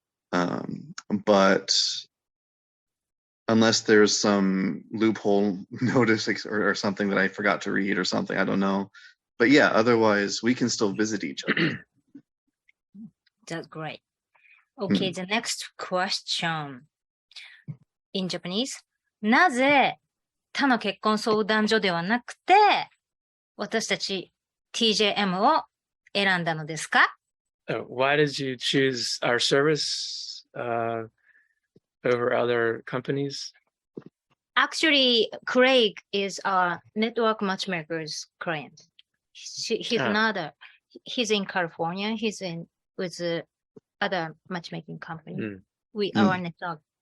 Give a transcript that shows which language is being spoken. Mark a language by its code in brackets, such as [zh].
[en] But unless there's some loophole notice or something that I forgot to read or something, I don't know. But yeah, otherwise we can still visit each other. That's great. Okay, the next question in Japanese. [ja] なぜ他の結婚相談所ではなくて、私たち TJM を選んだのですか？ [en] Why did you choose our service over other companies? Actually, Craig is our network matchmaker's client. He's in California. He's in with other matchmaking company. We our network.